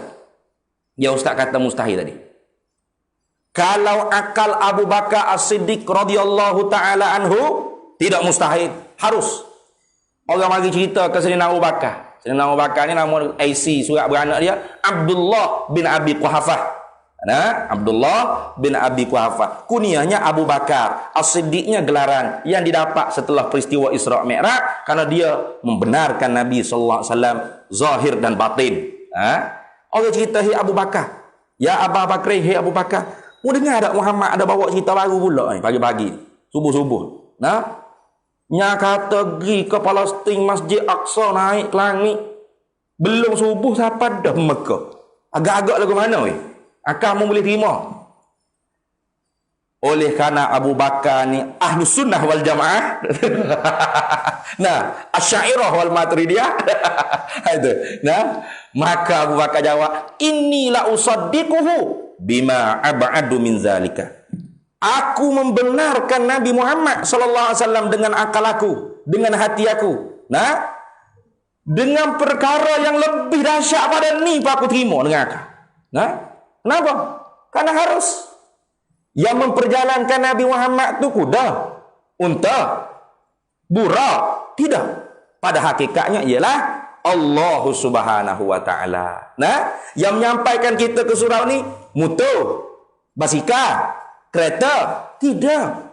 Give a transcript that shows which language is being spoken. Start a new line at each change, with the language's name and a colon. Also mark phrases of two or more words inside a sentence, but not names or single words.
Malay: Ya ustaz kata mustahil tadi. Kalau akal Abu Bakar As-Siddiq
Arabic: radhiyallahu taala anhu,
Malay: tidak mustahil, harus. Orang bagi cerita ke Sayyidina Abu Bakar. Sayyidina Abu Bakar ni nama IC surat beranak dia Abdullah bin Abi Quhafah. Nah, Abdullah bin Abi Quhafah. Kunyahnya Abu Bakar. As-Siddiqnya gelaran yang didapat setelah peristiwa Isra Mi'raj karena dia membenarkan Nabi
Arabic: sallallahu alaihi wasallam
Malay: zahir dan batin. Orang cerita hi Abu Bakar. Ya Abu Bakar, hi Abu Bakar. Mu dengar tak Muhammad ada bawa cerita baru pula ni pagi-pagi. Subuh-subuh. Nah, nya kata pergi ke Palestin, Masjid Aqsa naik ke langit. Belum subuh sampai dah Mekah. Agak-agak lagu mana weh? Akak mu boleh terima. Oleh kerana Abu Bakar ni
Arabic: Ahlus Sunnah wal Jamaah.
Malay: Nah, Asy'ariyah wal Maturidiyah. Itu. Nah, maka Abu Bakar jawab,
Arabic: "Inni la usaddiquhu bima ab'adu min zalika."
Malay: Aku membenarkan Nabi Muhammad
Arabic: sallallahu alaihi wasallam
Malay: dengan akal aku, dengan hati aku. Nah, dengan perkara yang lebih dahsyat pada ni pak aku terima dengan akal. Nah, kenapa? Karena harus. Yang memperjalankan Nabi Muhammad tu kuda, unta, burak, tidak. Pada hakikatnya ialah Allah
Arabic: Subhanahu wa taala.
Malay: Nah, yang menyampaikan kita ke surau ni motor, basikal, kereta, tidak.